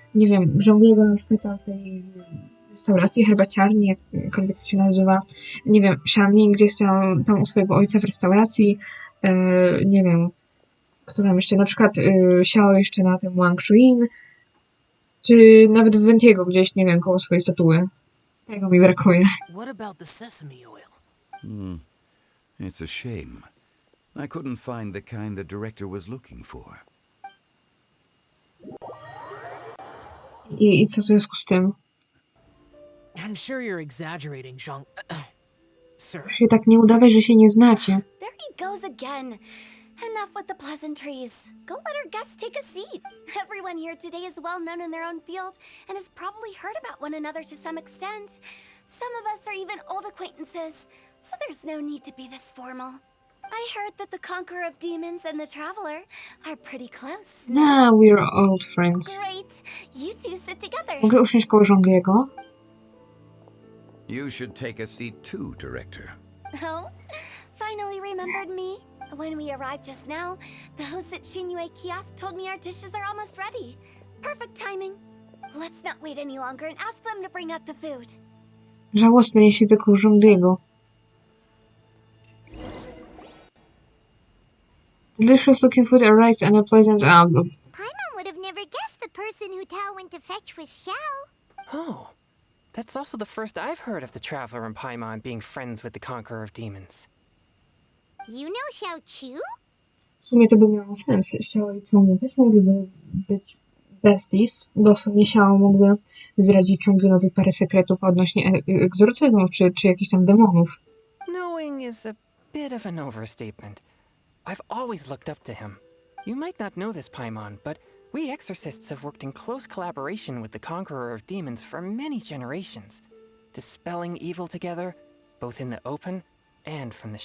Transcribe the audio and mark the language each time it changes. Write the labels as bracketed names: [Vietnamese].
[Polish] Nie wiem, żongliego na przykład w tej restauracji, herbaciarni, jakkolwiek to się nazywa. Nie wiem, Xiaomi gdzieś tam u swojego ojca w restauracji. Nie wiem, kto tam jeszcze, na przykład Xiao jeszcze na tym Wangshu Inn, czy nawet w Ventiego gdzieś, nie wiem, koło swojej statuły. Tego mi brakuje. [English] What about the sesame oil? It's a shame. I couldn't find the kind the director was looking for. [Polish] I co w związku z tym? [English] I'm sure you're exaggerating, Zhang. Sir. [Polish] Już się tak nie udawaj, że się nie znacie. [English] There he goes again. Enough with the pleasantries. Go let our guests take a seat. Everyone here today is well known in their own field and has probably heard about one another to some extent. Some of us are even old acquaintances, so there's no need to be this formal. I heard that the Conqueror of Demons and the Traveler are pretty close. Nah, we're old friends. Great. You two sit together. [Polish] Mogę usiąść koło żongliego? [English] You should take a seat too, director. Oh, finally remembered me. When we arrived just now, the host at Shinyue Kiosk told me our dishes are almost ready. Perfect timing. Let's not wait any longer and ask them to bring out the food. [Polish] Żałosne, nie siedzę koło żongliego. [English] Delicious looking food, a rice and a pleasant Paimon would have never guessed the person who Tao went to fetch was Xiao. Oh, that's also the first I've heard of the Traveler and Paimon being friends with the Conqueror of Demons. You know Xiao Chu? [Polish] W sumie to by miało sens. Xiao i Chongyun też mogliby być besties, bo w sumie Xiao mógłby zdradzić Chongyunowi parę sekretów odnośnie egzorcyzmów czy jakichś tam demonów. [English] Knowing is a bit of an overstatement. I've always looked up to him. You might not know this, Paimon, but we exorcists have worked in close collaboration with the Conqueror of Demons for many generations, dispelling evil together, both in the open and from the